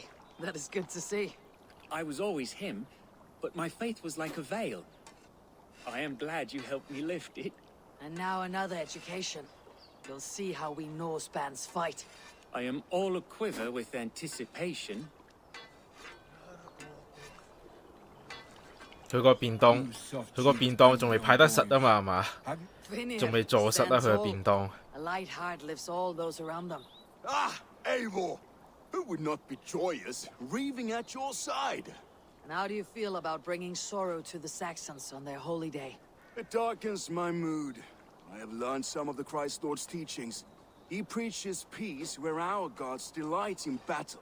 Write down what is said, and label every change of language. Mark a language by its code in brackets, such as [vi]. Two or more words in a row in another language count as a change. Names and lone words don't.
[en] That is good to see. I was always him, but my faith was like a veil. I am glad you helped me lift it. And now another education. You'll see how we Norsebans fight. I am all aquiver with anticipation. [yue] 佢個便當仲未派得實啊嘛，係嘛？仲未坐實啊佢嘅便當。 [en] A light heart lifts all those around them. Ah, Eivor! Who would not be joyous, raving at your side? And how do you feel about bringing sorrow to the Saxons on their holy day? It darkens my mood. I have learned some of the Christ Lord's teachings. He preaches peace where our gods delight in battle.